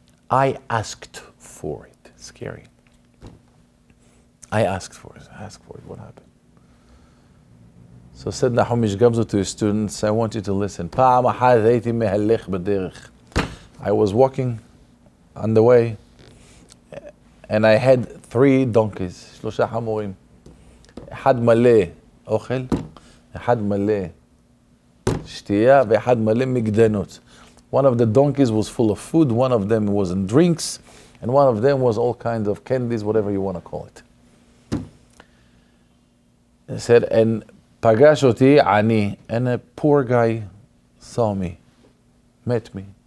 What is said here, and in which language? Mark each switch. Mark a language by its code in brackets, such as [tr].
[en] I asked for it. Scary. I asked for it. What happened? So said Nahum Ish Gamzo to his students, I want you to listen. I was walking on the way, and I had 3 donkeys, 3 חמורים. [he] אחד מלא אוכל, אחד מלא שתייה, ואחד מלא מגדנות. [en] One of the donkeys was full of food, one of them was in drinks, and one of them was all kinds of candies, whatever you want to call it. He said, [he] and pagash oti ani, [en] and a poor guy saw me, met me.